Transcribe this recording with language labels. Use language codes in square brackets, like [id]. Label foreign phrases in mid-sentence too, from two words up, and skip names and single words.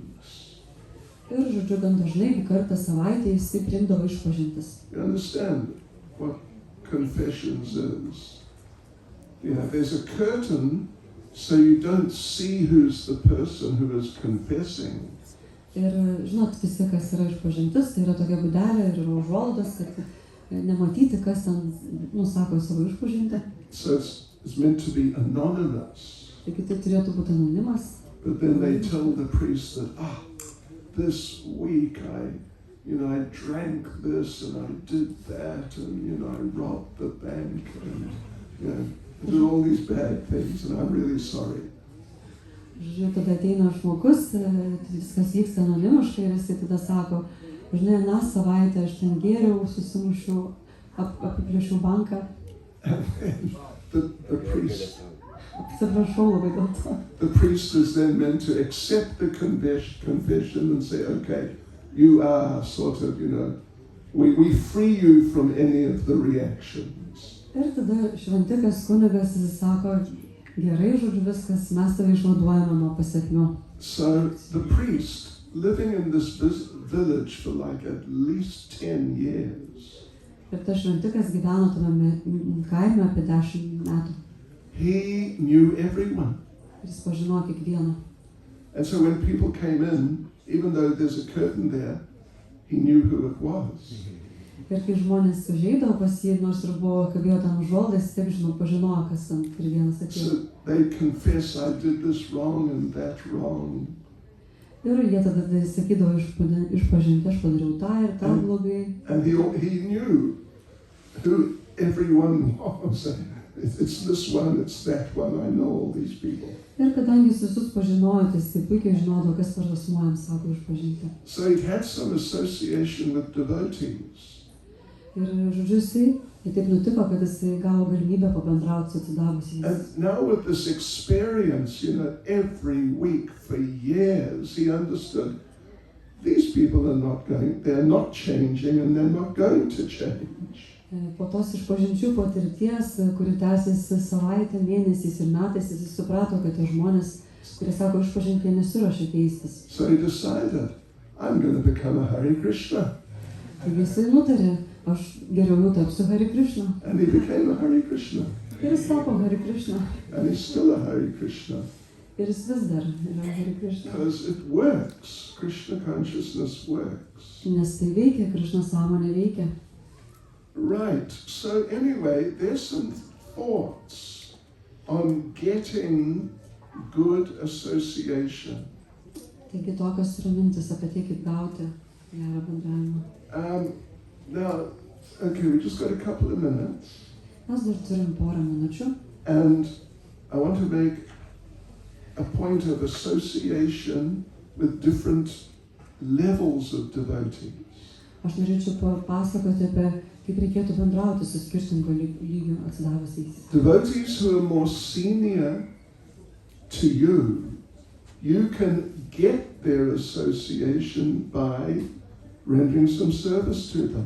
[lt] Ir žodžiu, gan dažnai, kartą savaitę jis priimdavo išpažintis. [en] You understand what confessions is? There's a curtain, so you don't see who's the person who is confessing. [lt] Ir žinot, visi, kas yra išpažintis, tai yra tokia būdelė ir užuolaidos, kad nematyti, kas ten, sako savo išpažintį. [en] So it's meant to be anonymous. [lt] Taigi tai turėtų būti anonimas. [en] But then they tell the priest that, this week I drank this and I did that and, I robbed the bank and, I did all these bad things and I'm really sorry. [lt] Žodžiu, tada ateina žmogus, viskas vyksta anonimiškai ir jisai tada sako, žinai, aną savaitę aš ten gėriau, susimušiau, apiplėšiau banką. [en] The priest. [lt] Atsiprašau labai dėl to. [en] The priest is then meant to accept the confession and say, okay, you are sort of, we free you from any of the reactions. [lt] Ir tada šventikas kunigas, jis sako, gerai, žodžiu, viskas, mes tave išvaduojame nuo pasekmių. [en] So the priest, living in this village for like at least 10 years. [lt] Ir tas šventikas gyveno tame kaime apie 10 metų. [en] He knew everyone. [lt] Jis pažinojo kiekvieną. [en] And so when people came in, even though there's a curtain there, he knew who it was. [lt] Ir kai žmonės užeidavo pas jį, nors ir buvo kabėjo ten užuolaidas, taip pažinojo, kas ten ir vienas atėjo. [en] So they confess, I did this wrong and that wrong. [lt] Ir jie tada sakydavo išpažinti, aš padariau tą ir tą blogai. [en] And he knew who everyone was. It's this one, it's that one, I know all these people. [lt] Ir kadangi jis visus pažinojo, tai jis puikiai žinodavo, kas per asmuo jam sako išpažinti. [en] So he had some association with devotees. [lt] Ir žodžiu, jisai taip nutiko, kad jisai gavo galimybę pabendrauti su atsidavusiais. [en] And now with this experience, every week for years, he understood these people they're not changing and they're not going to change. [lt] Po tos išpažinčių patirties, kuri tęsiasi savaitę, mėnesiais ir metais, jis suprato, kad tie žmonės, kurie sako išpažinti, nesiruošia keistis. [en] So he decided, I'm going to become a Hare Krishna. [lt] Taigi jisai nutarė, aš geriau jau tapsiu Hare Krishna. [en] And he became a Hare Krishna. [lt] Ir jis tapo Hare Krishna. [en] And he's still a Hare Krishna. [lt] Ir jis vis dar yra Hare Krishna. [en] Because it works. Krishna consciousness works. [lt] Nes tai veikia, Krishna sąmonė veikia. [en] Right. So anyway, there's some thoughts on getting good association. [lt] Taigi tokios yra mintis apie tai, kaip gauti gerą bendravimą. [en] Now, okay, we just got a couple of minutes. [lt] Mes dar turim porą minučių. [en] And I want to make a point of association with different levels of devotees. [lt] Aš norėčiau papasakoti apie kaip reikėtų bendrauti su skirtingo lygio atsidavusiais. [en] Devotees who are more senior to you, you can get their association by rendering some service to them.